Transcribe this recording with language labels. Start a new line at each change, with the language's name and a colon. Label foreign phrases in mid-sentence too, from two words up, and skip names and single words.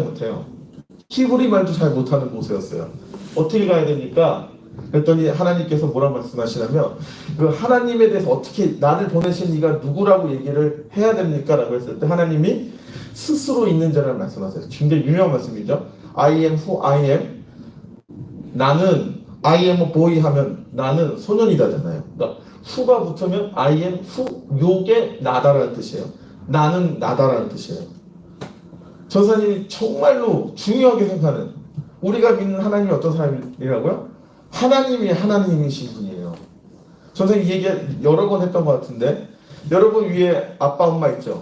Korean: 말도 잘 못해요. 히브리 말도 잘 못하는 모세였어요. 어떻게 가야 됩니까? 그랬더니 하나님께서 뭐라 말씀하시냐면 그 하나님에 대해서 어떻게 나를 보내신 이가 누구라고 얘기를 해야 됩니까? 라고 했을 때 하나님이 스스로 있는 자를 말씀하세요. 굉장히 유명한 말씀이죠.
English: I am who I am. 나는 I am a boy
Korean: 하면 나는 소년이다잖아요. 그러니까 who가 붙으면
English: I am who,
Korean: 요게 나다라는 뜻이에요. 나는 나다라는 뜻이에요. 전사님이 정말로 중요하게 생각하는, 우리가 믿는 하나님이 어떤 사람이라고요? 하나님이 하나님이신 분이에요. 전사님 이 얘기 여러 번 했던 것 같은데, 여러분 위에 아빠 엄마 있죠?